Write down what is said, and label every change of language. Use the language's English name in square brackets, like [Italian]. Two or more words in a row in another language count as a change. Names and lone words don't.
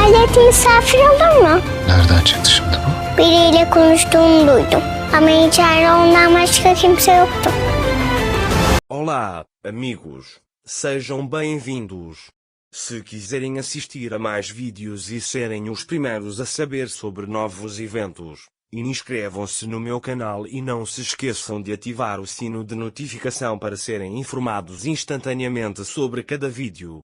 [Turkish] misafir olur mu? Nereden çıktı şimdi bu? Biriyle konuştuğunu duydum. Ama içeride ondan başka kimse yoktu. [Portuguese] Olá, amigos. Sejam bem-vindos. Se quiserem assistir a mais vídeos e serem os primeiros a saber sobre novos eventos, inscrevam-se no meu canal e não se esqueçam de ativar o sino de notificação para serem informados instantaneamente sobre cada vídeo.